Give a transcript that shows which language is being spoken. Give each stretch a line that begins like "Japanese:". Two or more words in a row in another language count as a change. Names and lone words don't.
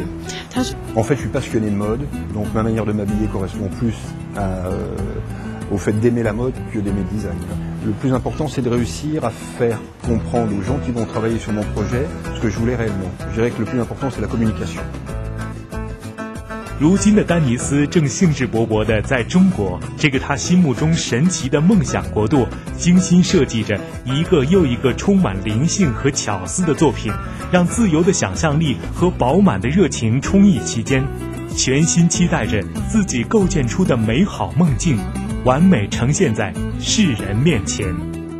French: En fait, je suis passionné de mode, donc ma manière de m'habiller correspond plus au fait d'aimer la mode que d'aimer le design. Le plus important, c'est de réussir à faire comprendre aux gens qui vont travailler sur mon projet ce que je voulais réellement. Je dirais que le plus important, c'est la communication.
Chinese: 如今的丹尼斯正兴致勃勃地在中国这个他心目中神奇的梦想国度精心设计着一个又一个充满灵性和巧思的作品，让自由的想象力和饱满的热情充溢其间，全心期待着自己构建出的美好梦境完美呈现在世人面前。